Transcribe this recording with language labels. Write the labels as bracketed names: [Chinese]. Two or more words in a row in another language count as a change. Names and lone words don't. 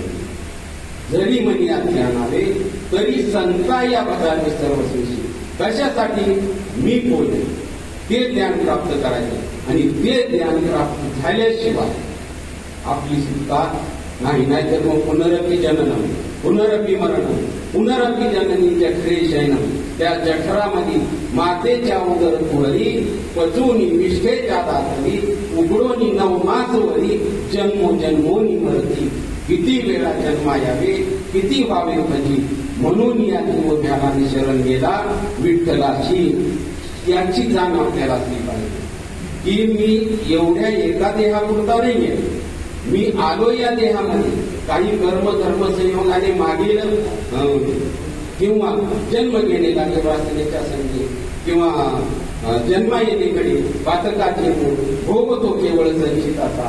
[Marathi] जरी म्हणी ज्ञान आले तरी संता या पदार्थ सर्वस्वी. कशासाठी? मी कोण ते ज्ञान प्राप्त करायचे आणि ते ज्ञान प्राप्त झाल्याशिवाय आपली सुटका नाही. नाहीतर मग [Sanskrit] पुनरपी जननम, पुनरपी मरणम, पुनरपी जननी जठरे शयनम. [Marathi] त्या जठरामध्ये मातेच्या उदर कुहरी, पचूनी विष्ठेच्या दातरी, उघडोनी नवमासवरी, जन्मोजन्मोनी मरती. किती वेळा जन्मा यावे, किती व्हावे भजी, म्हणून या जीवध्यानाने शरण गेला विठ्ठलाची. याची जाण आपल्याला असली पाहिजे की मी एवढ्या एका देहापुरता नाहीये. मी आलो या देहामध्ये काही कर्म धर्म संयोगाने मागील किंवा जन्म घेणे लागले वासनेच्या संधी किंवा जन्मा येणेकडे पातकाचे मूळ भोगतो केवळ संचिताचा.